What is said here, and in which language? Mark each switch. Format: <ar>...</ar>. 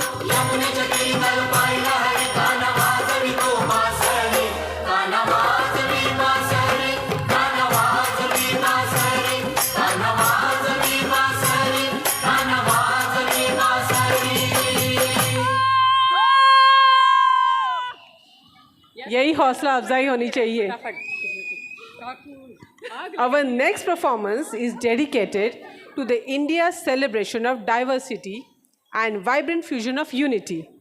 <mr>यमुनेच्या तीरी काल पाहिला हरी कान्हा वाजवी तो बासरी कान्हा वाजवी बासरी कान्हा वाजवी बासरी कान्हा वाजवी बासरी कान्हा वाजवी बासरी</mr> <hi>यही हौसला अफजाई होनी चाहिए.</hi> <en>Our next performance is dedicated to the India's celebration of diversity and vibrant fusion of unity.</en>